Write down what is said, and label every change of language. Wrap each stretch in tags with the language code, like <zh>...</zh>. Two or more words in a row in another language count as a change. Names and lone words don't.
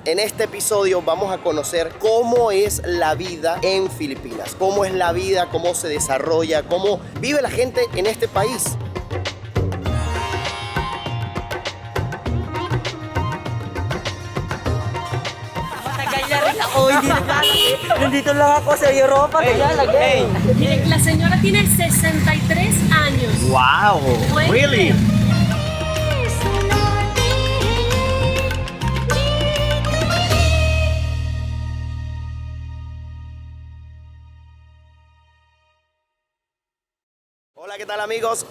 <es>En este episodio vamos a conocer cómo es la vida en Filipinas, cómo es la vida, cómo se desarrolla, cómo vive la gente en este país.</es> <tl>Oh, hindi naglalagay. Nandito lang ako sa Europa. Naglalagay.</tl> <es>Miren, la señora tiene 63 años. Wow, ¿Pueden really? creer? Hola, ¿qué tal amigos?</es>